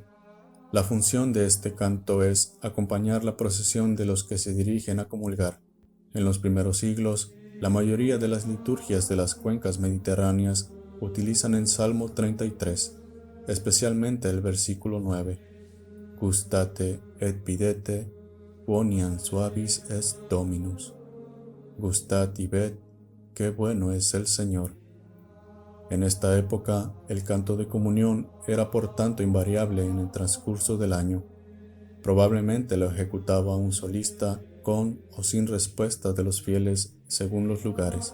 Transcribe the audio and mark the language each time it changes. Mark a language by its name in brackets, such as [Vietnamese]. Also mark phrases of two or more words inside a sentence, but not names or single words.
[Spanish] La función de este canto es acompañar la procesión de los que se dirigen a comulgar. En los primeros siglos, la mayoría de las liturgias de las cuencas mediterráneas utilizan el Salmo 33, especialmente el versículo 9. [Latin] Gustate et videte, quoniam suavis est Dominus. [Spanish] Gustad y ved, qué bueno es el Señor. En esta época, el canto de comunión era por tanto invariable en el transcurso del año. Probablemente lo ejecutaba un solista con o sin respuesta de los fieles según los lugares.